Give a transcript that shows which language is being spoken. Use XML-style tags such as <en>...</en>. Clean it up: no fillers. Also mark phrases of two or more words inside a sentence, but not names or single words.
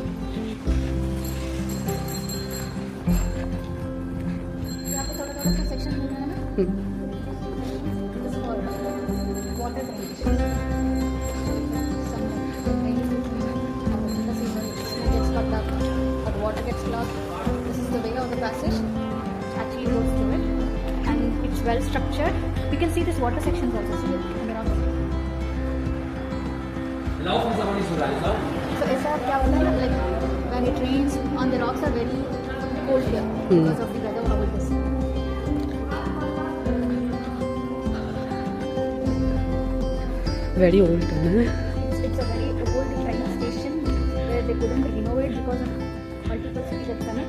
<en>Section this is for water drainage. Some rainy season, it gets plugged up, or the water gets clogged. This is the way of the passage. Actually goes through it, and it's well structured. We can see this water sections also. See it on the rock.</en> <de>Laufen ist aber nicht so leicht, ne?</de> <en>So</en> <hi>ऐसा क्या होता है</hi> <en>like when it rains on the rocks are very cold here because of the weather how it is. Very old tunnel. It's a very old train station where they couldn't renovate because of multiple cities that connects.</en>